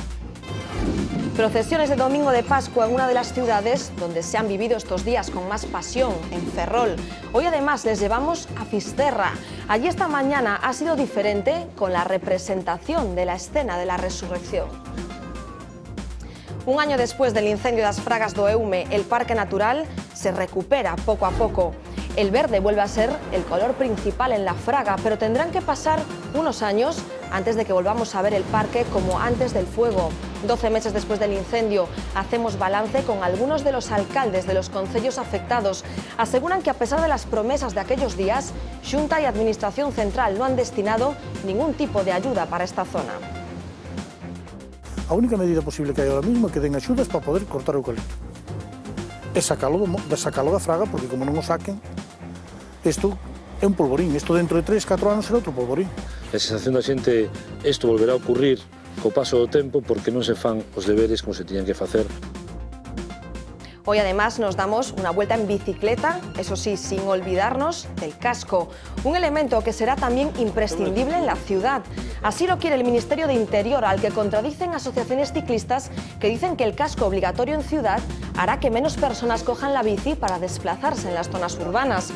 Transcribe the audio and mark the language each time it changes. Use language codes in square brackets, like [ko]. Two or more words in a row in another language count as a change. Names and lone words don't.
[es] Procesiones de Domingo de Pascua en una de las ciudades donde se han vivido estos días con más pasión, en Ferrol. Hoy además les llevamos a Fisterra. Allí esta mañana ha sido diferente con la representación de la escena de la resurrección. Un año después del incendio das Fragas do Eume, el Parque Natural se recupera poco a poco. El verde vuelve a ser el color principal en la Fraga, pero tendrán que pasar unos años antes de que volvamos a ver el parque como antes del fuego. 12 meses después del incendio, hacemos balance con algunos de los alcaldes de los concellos afectados. Aseguran que a pesar de las promesas de aquellos días, Xunta y Administración Central no han destinado ningún tipo de ayuda para esta zona. [gl] A única medida posible que hai [es] ahora mismo [gl] é que den axudas para poder cortar o eucalipto. E sacalo da Fraga, porque como non o saquen, isto é un polvorín. Isto dentro de 3-4 anos será outro polvorín. A sensación da xente, isto volverá a ocurrir co paso do tempo porque non se fan os deberes como se tiñan que facer. [es] Hoy además nos damos una vuelta en bicicleta, eso sí, sin olvidarnos del casco, un elemento que será también imprescindible en la ciudad. Así lo quiere el Ministerio de Interior, al que contradicen asociaciones ciclistas que dicen que el casco obligatorio en ciudad hará que menos personas cojan la bici para desplazarse en las zonas urbanas.